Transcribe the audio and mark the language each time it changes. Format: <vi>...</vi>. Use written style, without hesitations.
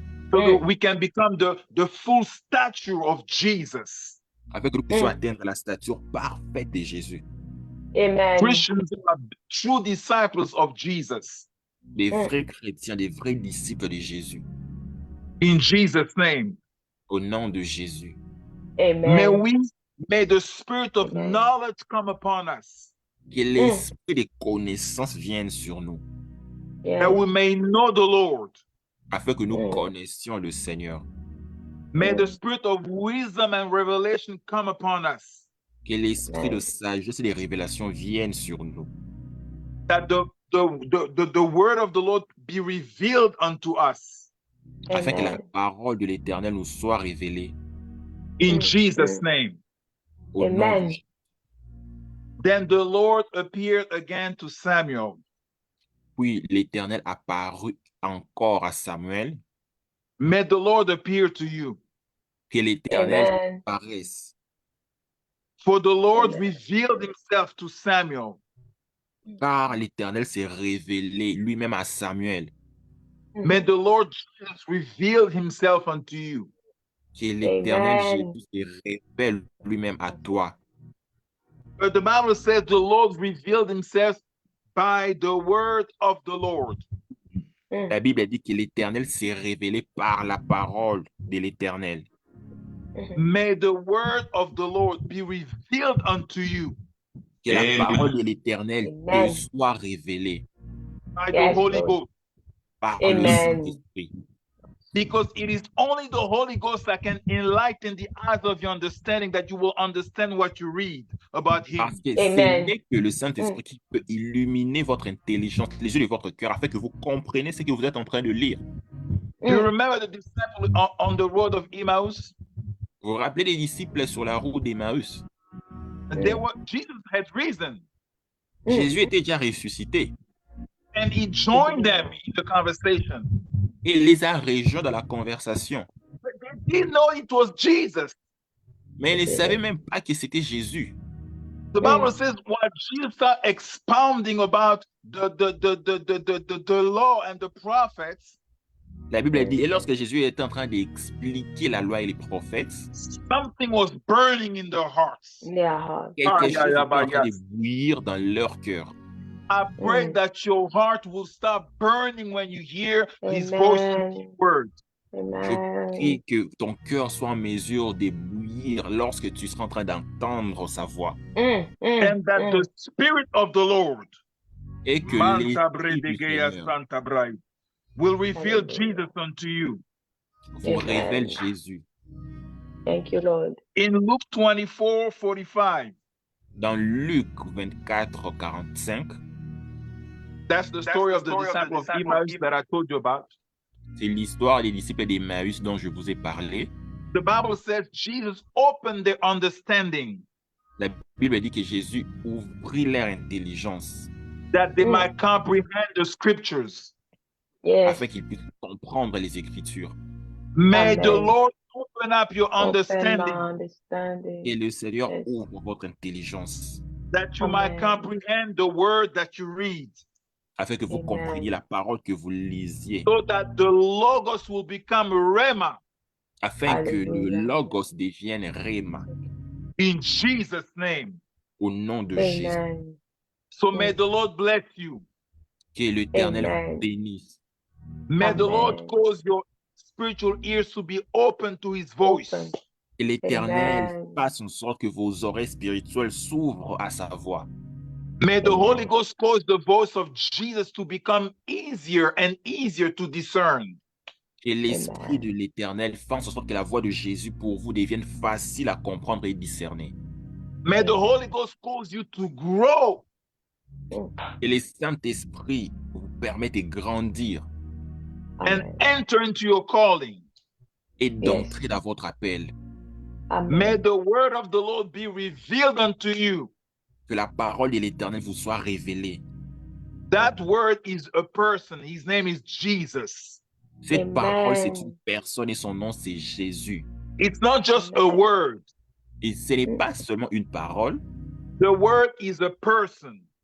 <en>So that we can become the full stature of Jesus.</en> <fr>Afin que nous puissions atteindre la stature parfaite de Jésus.</fr> <en>Amen. Christians are true disciples of Jesus.</en> <fr>Des vrais chrétiens, des vrais disciples de Jésus.</fr> <en>In Jesus' name.</en> <fr>Au nom de Jésus.</fr> <en>Amen. May the spirit of knowledge come upon us.</en> <fr>Que l'esprit de connaissance vienne sur nous.</fr> <en>That we may know the Lord.</en> <fr>Afin que nous connaissions le Seigneur.</fr> <en>May the spirit of wisdom and revelation come upon us.</en> <fr>Que l'esprit de sagesse et de révélation vienne sur nous.</fr> <en>That the word of the Lord be revealed unto us.</en> <fr>Afin que la parole de l'Éternel nous soit révélée.</fr> <en>In Jesus' name.</en> <fr>Au nom de Jésus.</fr> <en>Then the Lord appeared again to Samuel.</en> <fr>Puis l'Éternel apparut encore à Samuel.</fr> <en>May the Lord appear to you.</en> <fr>Que l'Éternel apparaisse.</fr> <en>For the Lord revealed himself to Samuel.</en> <fr>Car l'Éternel s'est révélé lui-même à Samuel.</fr> <en>May the Lord Jesus reveal himself unto you.</en> <fr>Que l'Éternel Jésus se révèle lui-même à toi.</fr> <en>But the Bible says the Lord revealed himself by the word of the Lord.</en> <fr>La Bible dit que l'Éternel s'est révélé par la parole de l'Éternel.</fr> <en>May the word of the Lord be revealed unto you.</en> <fr>Que la parole de l'Éternel te soit révélée.</fr> <en>By the Holy Ghost.</en> <fr>Par le Saint-Esprit.</fr> <en>Because it is only the Holy Ghost that can enlighten the eyes of your understanding, that you will understand what you read about him.</en> <fr>Parce que ce n'est que le Saint-Esprit qui peut illuminer votre intelligence, les yeux de votre cœur, afin que vous compreniez ce que vous êtes en train de lire.</fr> <en>Do you remember the disciple on the road of Emmaus?</en> <fr>Vous vous rappelez des disciples sur la route d'Emmaüs?</fr> <en>Jesus had risen.</en> <fr>Jésus était déjà ressuscité.</fr> <en>And he joined them in the conversation.</en> <fr>Et il les a rejoints dans la conversation.</fr> <en>But they didn't know it was Jesus.</en> <fr>Mais ils ne savaient même pas que c'était Jésus.</fr> <en>The Bible says while Jesus started expounding about the law and the prophets,</en> <fr>la Bible dit, et lorsque Jésus était en train d'expliquer la loi et les prophètes,</fr> <en>something was burning in their hearts.</en> <fr>Quelque chose était en train de bouillir dans leur cœur.</fr> <en>I pray that your heart will stop burning when you hear his voice and his words.</en> <fr>Je prie que ton cœur soit en mesure de bouillir lorsque tu seras en train d'entendre sa voix.</fr> <en>And that the Spirit of the Lord</en> <fr>et que l'Esprit du Seigneur</fr> <en>will reveal Jesus unto you.</en> <fr>Vous révèle Jésus.</fr> <en>Thank you, Lord. In Luke 24:45.</en> <fr>Dans Luc 24:45.</fr> <en>That's the story of the disciple of Emmaus that I told you about.</en> <fr>C'est l'histoire des disciples d'Emmaüs dont je vous ai parlé.</fr> <en>The Bible says Jesus opened their understanding.</en> <fr>La Bible dit que Jésus ouvrit leur intelligence.</fr> <en>That they might comprehend the scriptures.</en> <fr>Afin qu'ils puissent comprendre les Écritures.</fr> <en>May the Lord open up your understanding.</en> <fr>Et le Seigneur ouvre votre intelligence.</fr> <en>That you might comprehend the word that you read.</en> <fr>Afin que vous compreniez la parole que vous lisiez.</fr> <en>So that the Logos will become Rhema.</en> <fr>Afin que le Logos devienne Rhema.</fr> <en>In Jesus' name.</en> <fr>Au nom de Jésus.</fr> <en>So may the Lord bless you.</en> <fr>Que l'Éternel vous</fr> <en>Amen.</en> <fr>bénisse.</fr> <en>May the Lord Amen. cause your spiritual ears to be open to his voice. Open.</en> <fr>Que l'Éternel</fr> <en>Amen.</en> <fr>fasse en sorte que vos oreilles spirituelles s'ouvrent à sa voix.</fr> <en>May the Amen. Holy Ghost cause the voice of Jesus to become easier and easier to discern.</en> <fr>Que l'Esprit</fr> <en>Amen.</en> <fr>de l'Éternel fasse en sorte que la voix de Jésus pour vous devienne facile à comprendre et discerner.</fr> <en>May the Holy Ghost cause you to grow.</en> <fr>Que le Saint-Esprit vous permette de grandir</fr> <en>And Amen. enter into your calling.</en> <fr>et d'entrer dans votre appel.</fr> <en>May Amen. the word of the Lord be revealed unto you.</en> <fr>Que la parole de l'Éternel vous soit révélée.</fr> <en>That word is a person. His name is Jesus.</en> <fr>Cette</fr> <en>Amen.</en> <fr>parole, c'est une personne et son nom, c'est Jésus.</fr> <en>It's not just a Amen. word.</en> <fr>Et ce n'est pas seulement une parole,</fr> <en>The word is a person.</en>